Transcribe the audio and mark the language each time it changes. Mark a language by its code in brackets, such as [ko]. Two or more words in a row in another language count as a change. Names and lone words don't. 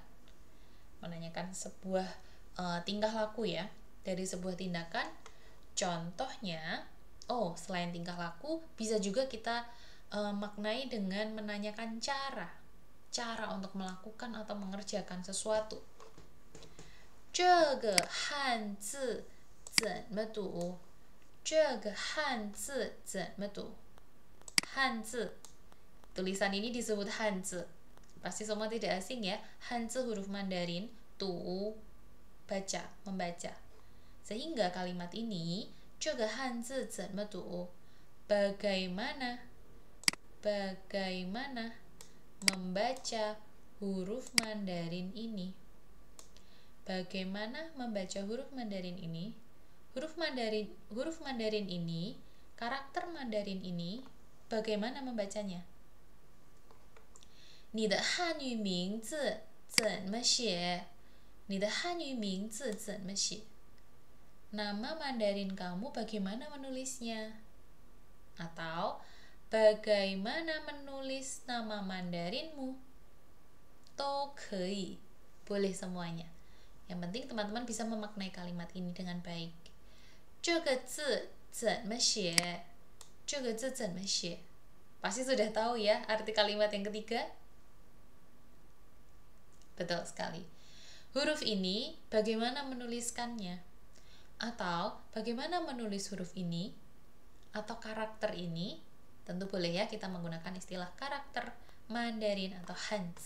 [id] Menanyakan sebuah tingkah laku ya, dari sebuah tindakan. Contohnya, selain tingkah laku, bisa juga kita maknai dengan menanyakan cara untuk melakukan atau mengerjakan sesuatu. [zh] 这个汉字怎么读? 这个汉字怎么读? 汉字, [id] tulisan ini disebut hanzi. Pasti semua tidak asing ya. Hanzi huruf Mandarin, tu baca, membaca. Sehingga kalimat ini [zh] 这个汉字怎么读? [id] Bagaimana membaca huruf Mandarin ini? Bagaimana membaca huruf Mandarin ini? Huruf Mandarin ini, karakter Mandarin ini, bagaimana membacanya? [zh] 你的汉语名字怎么写? 你的汉语名字怎么写? [id] Nama Mandarin kamu bagaimana menulisnya? Atau bagaimana menulis nama Mandarinmu? To kei, boleh semuanya. Yang penting teman-teman bisa memaknai kalimat ini dengan baik. [zh] 这个字怎么写? 这个字怎么写? [id] Pasti sudah tahu ya arti kalimat yang ketiga? Betul sekali. Huruf ini bagaimana menuliskannya? Atau bagaimana menulis huruf ini atau karakter ini? Tentu boleh ya kita menggunakan istilah karakter Mandarin atau Hanzi.